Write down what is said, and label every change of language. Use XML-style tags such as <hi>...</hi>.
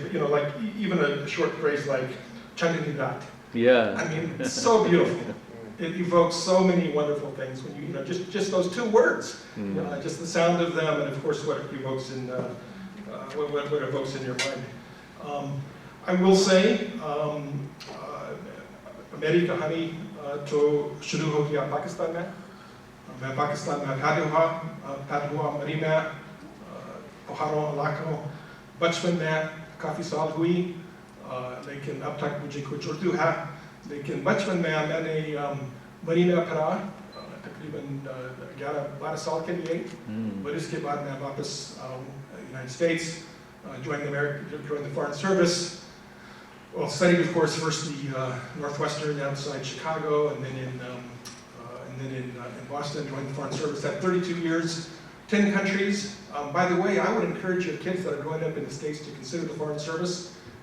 <en>But you know, like even a short phrase like Changanidat. Yeah. I mean, it's so beautiful. It evokes so many wonderful things when you know just those two words, just the sound of them, and of course what it evokes in what evokes in your mind.</en> <hi>I will say, मेरी कहानी तो शुरू हो गया पाकिस्तान में. मैं पाकिस्तान में पैदा हुआ मरी में पहाड़ों इलाकों. बचपन में काफ़ी साल हुई, लेकिन अब तक मुझे कुछ उर्दू है. लेकिन बचपन में मैंने मरी में पढ़ा तकरीबन 11-12 साल के लिए. और इसके बाद मैं वापस</hi> <en>United States, joined the Foreign Service. Well, studied, of course, first the Northwestern outside Chicago, and then in Boston, joined the Foreign Service. Had 32 years, 10 countries. By the way, I would encourage your kids that are growing up in the States to consider the Foreign Service.</en>